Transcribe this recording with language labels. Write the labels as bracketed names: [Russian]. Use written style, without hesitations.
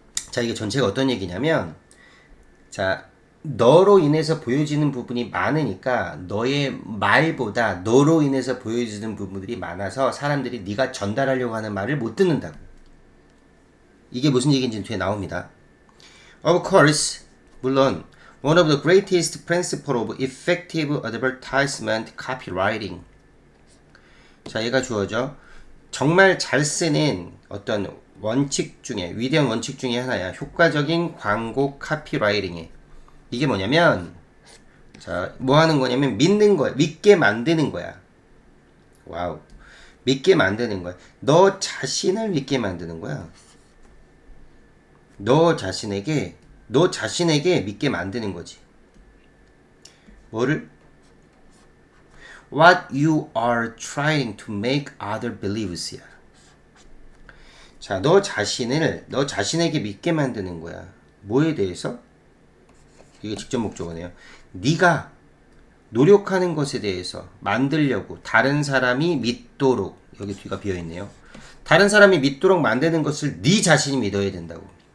[Korean] 자, 이게 전체가 어떤 얘기냐면, 자, 너로 인해서 보여지는 부분이 많으니까 너의 말보다 너로 인해서 보여지는 부분들이 많아서 사람들이 네가 전달하려고 하는 말을 못 듣는다고. 이게 무슨 얘기인지 뒤에 나옵니다. [English] Of course, [Korean] 물론 [English] one of the greatest principles of effective advertisement copywriting. [Korean] 자, 얘가 주어져. 정말 잘 쓰는 어떤 원칙 중에, 위대한 원칙 중에 하나야. 효과적인 광고 카피라이팅에. 이게 뭐냐면, 자, 뭐 하는 거냐면 믿는 거야. 믿게 만드는 거야. 와우. 믿게 만드는 거야. 너 자신을 믿게 만드는 거야. 너 자신에게 믿게 만드는 거지. 뭐를? [English] What you are trying to make other believes야. [Korean] 자, 너 자신에게 믿게 만드는 거야. 뭐에 대해서? 이게 직접 목적어네요. 네가 노력하는 것에 대해서 만들려고 다른 사람이 믿도록, 여기 뒤가 비어있네요. 다른 사람이 믿도록 만드는 것을 네 자신이 믿어야 된다고.